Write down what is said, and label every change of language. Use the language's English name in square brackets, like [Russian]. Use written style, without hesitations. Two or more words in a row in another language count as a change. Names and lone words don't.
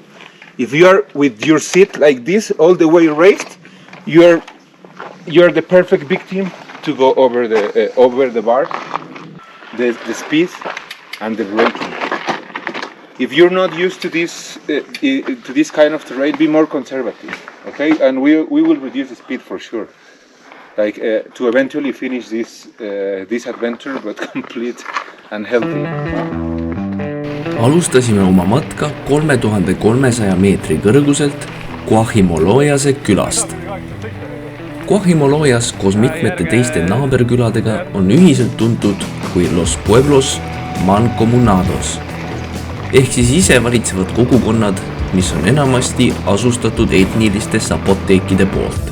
[English] If you are with your seat like this all the way raised, you're the perfect victim to go over the bars, the speed and the braking. If you're not used to this kind of terrain, be more conservative, okay? And we will reduce the speed for sure, like to eventually finish this adventure, but complete and healthy. [Estonian] Alustasime oma matka 3300 meetri kõrguselt Guajimoloyase külast. Guajimoloyas koos mitmete teiste naaberküladega on ühiselt tuntud kui Los Pueblos Mancomunados ehk siis ise valitsevad kogukonnad, mis on enamasti asustatud etniliste zapoteekide poolt.